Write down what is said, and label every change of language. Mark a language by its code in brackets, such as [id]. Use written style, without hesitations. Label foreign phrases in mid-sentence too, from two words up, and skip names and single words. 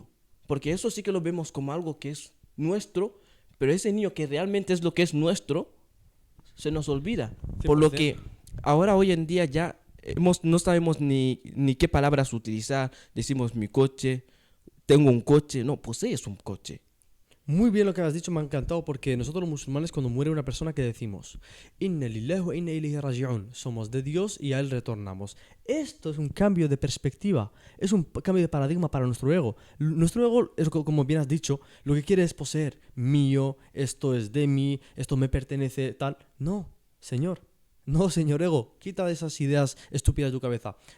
[es] Porque eso sí que lo vemos como algo que es nuestro, pero ese niño que realmente es lo que es nuestro, se nos olvida. Por lo 100%. que ahora hoy en día ya no sabemos ni qué palabras utilizar. Decimos mi coche, tengo un coche. No, posees un coche. Muy bien lo que has dicho, me ha encantado porque nosotros los musulmanes cuando muere una persona que decimos [ar] إنا لله وإنا إليه راجعون, [es] somos de Dios y a Él retornamos. Esto es un cambio de perspectiva, es un cambio de paradigma para nuestro ego. Nuestro ego, como bien has dicho, lo que quiere es poseer mío, esto es de mí, esto me pertenece, tal. No, señor. No, señor ego, quita esas ideas estúpidas de tu cabeza.